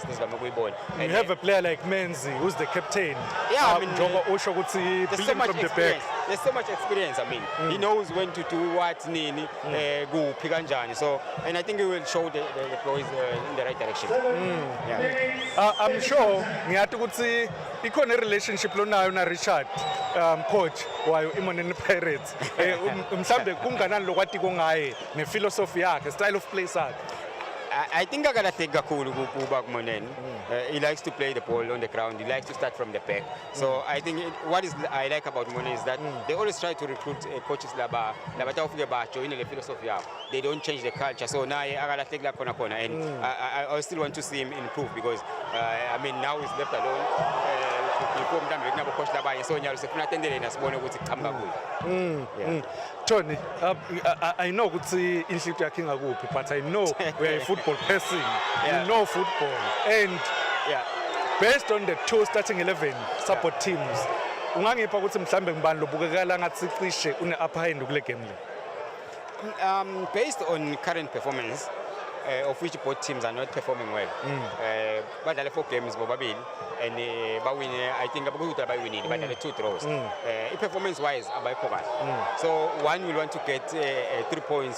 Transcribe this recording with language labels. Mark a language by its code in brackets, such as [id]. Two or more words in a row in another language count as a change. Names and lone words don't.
[en] You have a player like Menzi, who's the captain. Yeah, I mean, there's so much from the back. there's so much experience. I mean, he knows when to do what, [ss] nini, go pikanjani. [en] So, and I think he will show the boys in the right direction. Yeah. I'm sure [ss] ngiyathi ukuthi ikhona relationship lonayo na Richard coach wayo iMoneni Pirates mhlambe kunganani lokwati kongaye nephilosophy yakhe [en] style of play [ss] sakhe. [en] I think I gotta take Gakulu Kuba Moneni. He likes to play the ball on the ground. He likes to start from the back. So I think what I like about Moneni is that they always try to recruit coaches laba join the philosophy. They don't change the culture. So now I gotta take that corner, and I still want to see him improve because I mean now he's left alone. Tony, I know [ss] ukuthi inhlito yakhe ingakuphi, [en] but I know we are a football person. You know football, and based on the two starting 11 support teams, [ss] ungangipha ukuthi mhlambe ngibani lobukekala ngathi cishe une [en] upper hand [ss] kule game le. [en] Based on current performance, of which both teams are not performing well. But there are 4 games, probably, and I think about winning, but there are 2 draws. Performance-wise, so one will want to get 3 points.